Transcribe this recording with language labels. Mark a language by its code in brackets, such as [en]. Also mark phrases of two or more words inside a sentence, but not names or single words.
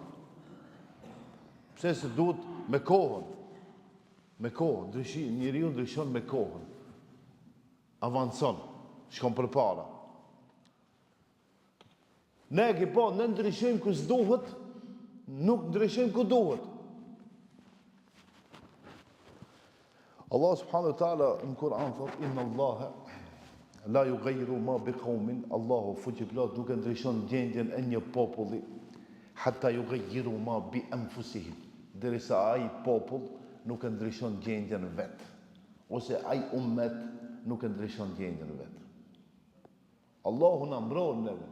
[sq] Pse se duhet me kohën. Me kohën, njeriu ndryshon me kohën. Avancon, shkon përpara. Ne ndryshojmë ku s'duhet, nuk ndryshojmë ku duhet. Allah [ar] سبحانه وتعالى [sq] në Kur'an thot, [ar] إن الله لا يغير ما بقوم, [sq] Allahu fuqiplot duke ndryshon gjendjen e një populli, [ar] حتى يغيروا ما بأنفسهم, [sq] derisa ai popull nuk e ndryshon gjendjen vet, ose ai ummet nuk e ndryshon gjendjen vet. Allahu na mbron neve.